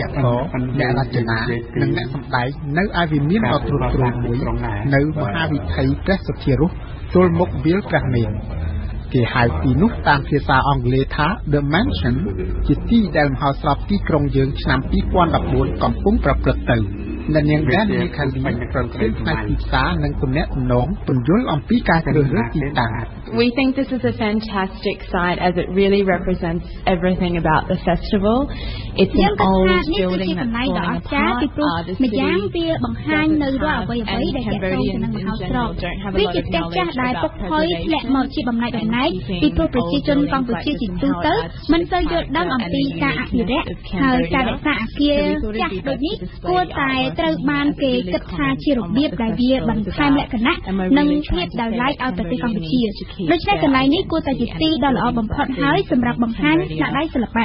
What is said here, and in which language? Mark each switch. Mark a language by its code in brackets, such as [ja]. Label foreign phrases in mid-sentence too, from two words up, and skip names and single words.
[km] ករអ្នករចនានិងអ្នកសម្ដែងនៅឯវិមានដ៏ទ្រុឌទ្រោមមួយនៅមហាវិថីព្រះសុធារសទល់មុខវាលព្រះមេនគេហៅទីនោះតាមភាសាអង់គ្លេសថា The Mansion ជាទីដែលមហោស្រពទីក្រុងយើងឆ្នាំ2014កំពុងប្រព្រឹត្តទៅអ្នកនាងដែលមានខាលីប្រធានផ្នែកទីផ្សារនិងទំនាក់ទំនងពន្យល់អំពីការជ្រើសរើសទីតាំង [en] We think this is a fantastic site as it really represents everything about the festival. It's an old building that's falling apart. The city and Cambodians in general don't have a lot of knowledge about preservation. [km] ពីព្រោះប្រជាជនកម្ពុជាជាទូទៅមិនសូវយល់ដឹងអំពីការអភិរក្សហើយការរក្សាអគារចាស់ដូចនេះគួរតែត្រូវបានគេគិតថាជារបៀបដែលវាបន្ថែមលក្ខណៈនិងភាពដោយឡែកឲ្យប្រទេសកម្ពុជាដូច្នេះកន្លែងនេះគួរតែជាទីដ៏ល្អបំផុតហើយសម្រាប់បង្ហាញស្នាដៃសិល្បៈ